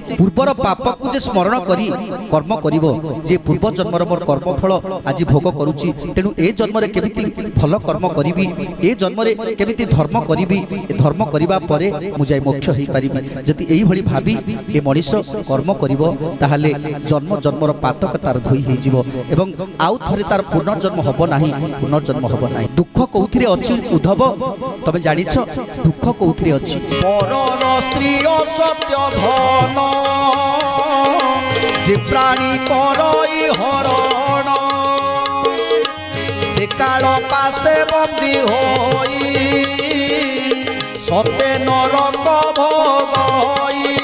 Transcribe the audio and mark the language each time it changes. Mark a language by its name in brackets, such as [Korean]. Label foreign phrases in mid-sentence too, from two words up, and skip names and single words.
[Odia] ପୂର୍ବର ପାପ କୁ ଯେ ସ୍ମରଣ କରି କର୍ମ କରିବ ଯେ ପୂର୍ବ ଜନ୍ମର ମୋର କର୍ମଫଳ ଆଜି ଭୋଗ କରୁଛି ତେଣୁ ଏ ଜନ୍ମ ରେ କେମିତି ଭଲ କର୍ମ କରିବି ଏ ଜନ୍ମ ରେ କେମିତି ଧର୍ମ କରିବି ଧର୍ମ କରିବା ପରେ ମୁଁ ଯାଇ ମୋକ୍ଷ ହୋଇ ପାରିବି ଯଦି ଏଇ ଭଳି ଭାବି ଏ ମଣିଷ କର୍ମ କରିବ ତାହାହେଲେ ଜନ୍ମ ଜନ୍ମର ପାତକ ତାର ଧୋଇ ହୋଇ ଯିବ ଏବଂ ଆଉ ଥରେ ତାର ପୁନର୍ଜନ୍ମ ହେବ ନାହିଁ ପୁନର୍ଜନ୍ମ ହେବ ନାହିଁ ଦୁଃଖ କେଉଁଠିରେ ଅଛି ଉଦ୍ଧବ ତେବେ ଜାଣିଛ ଦୁଃଖ କେଉଁଠିରେ ଅଛି ପରର ସ୍ତ୍ରୀ ସତ୍ୟ ଧନ ଯେ ପ୍ରାଣୀ କରଇ ହରଣ ସେ କାଳ ପାଶେ ବନ୍ଦୀ ହୋଇ ସତେ ନରକ ଭୋଗଇ